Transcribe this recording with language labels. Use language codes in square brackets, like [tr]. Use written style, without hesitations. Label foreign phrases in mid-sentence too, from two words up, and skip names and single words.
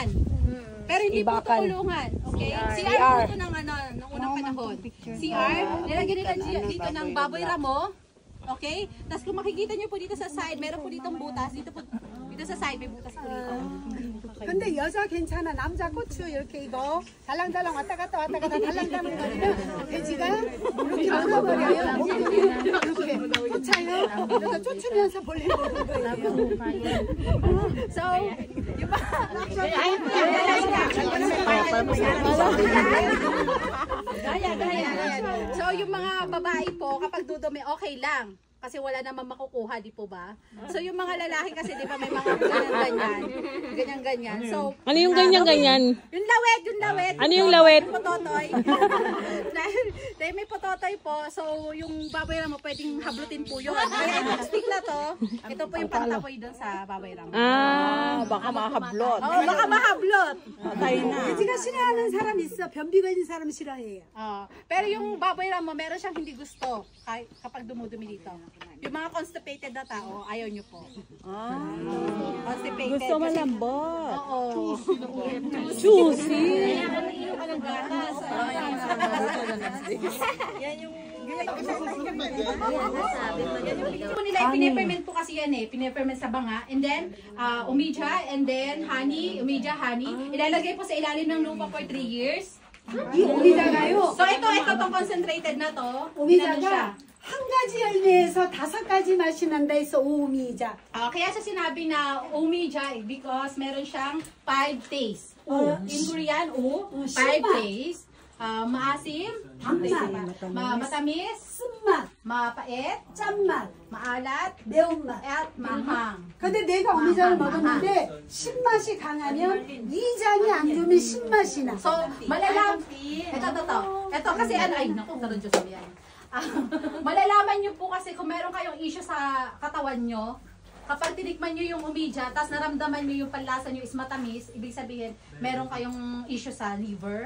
[tl] Pero hindi po ito kulungan. Okay? CR po ito ng unang panahon. CR, nilagyan nila dito ng baboy ramo. Okay? Tapos kung makikita nyo po dito sa side, meron po ditong butas. Dito po Doon sa side, may butas po dito. [ko] 근데 여자 괜찮아. 남자 고추 이렇게 이거 달랑달랑 왔다 갔다 달랑달랑 거리면 돼지가 이렇게 물어버려요. 목줄이 이렇게 쫓아요. 그러니까 쫓으면서 볼일 보는 거예요. [tl] So, yung So, yung mga babae po, kapag dudumi, okay lang. Kasi wala namang makukuha, di po ba? So, yung mga lalaki kasi, di ba, may mga ganyan-ganyan. So, Ano yung ganyan-ganyan? yung lawet. Ano yung lawet? Yung pototoy. dahil may pototoy po, so yung baboy ramo pwedeng hablutin po yun. Kaya itong stick na to, ito po yung pantapoy doon sa baboy ramo. baka makablot. Oo, baka mahablot. [ko] 돼지가 싫어하는 사람 있어. 변비가 있는 사람 싫어해요. [tl] Pero yung baboy ramo, meron siyang hindi gusto kapag dumudumi dito. Yung mga constipated na tao, ayaw nyo po. Constipated. Gusto malambot. Oo. Juicy. Po nila piniferment po kasi yan piniferment sa banga, [en] and then [tl] umija, [en] and then [tl] honey, umija, honey. Ilalagay po sa ilalim ng lupa [en] for 3 years. [ko] 이 오미자가요. [tl] So ito tong concentrated na to. [ko] 오미자가 한 가지 열매에서 5가지 맛이 난다 해서 오미자. [tl] Kaya siya sinabi na umija because meron siyang [en] 5 tastes. In Korean, 5 tastes. [tl] Maasim, matamis, [ko] 쓴맛, [tl] mapait, [ko] 짠맛, [tl] maalat, [ko] 매운맛. [tl] at manghang. [ko] 근데 내가 오미자를 먹었는데 신맛이 강하면 이 장이 안 좋으면 신맛이 나. [tl] So, malalaman, ito kasi ay naku, karon Diyos mo yan. Malalaman nyo po kasi kung meron kayong issue sa katawan nyo, kapag tinikman nyo yung umija, tapos naramdaman nyo yung panlasa nyo is matamis, ibig sabihin, meron kayong issue sa liver.